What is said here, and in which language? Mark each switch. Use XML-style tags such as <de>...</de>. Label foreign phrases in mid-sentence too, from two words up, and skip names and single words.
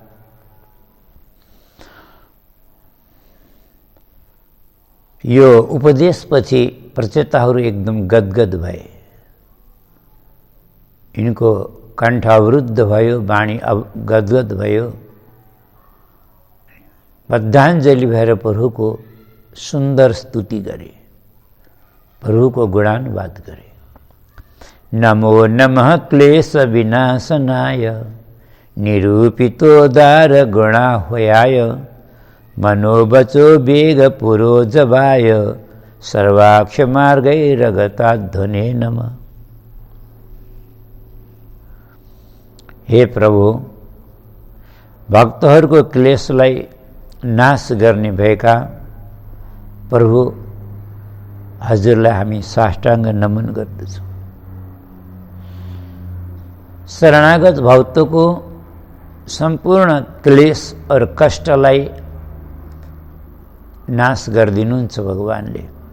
<ne>यो उपदेशपछि प्रचेताहरू एकदम गदगद भए। यिनको कण्ठ अवरुद्ध भयो, वाणी गदगद भयो। बद्धाञ्जलि भएर प्रभुको सुन्दर स्तुति गरे, प्रभुको गुणानुवाद गरे।</ne> <sa>नमो नमः क्लेश विनाशनाय, निरूपितोदार गुणाह्वयाय, मनोवचो वेग पुरोजवाय, सर्वाक्ष मार्गैरगताध्वने नमः।</sa> <ne>हे प्रभु, भक्तहरूको क्लेशलाई नाश गर्ने भएका प्रभु, हजुरलाई हामी साष्टाङ्ग नमन गर्दछौँ। शरणागत भक्तको सम्पूर्ण क्लेश और कष्टलाई नाश गरिदिनुहुन्छ भगवानले।</ne>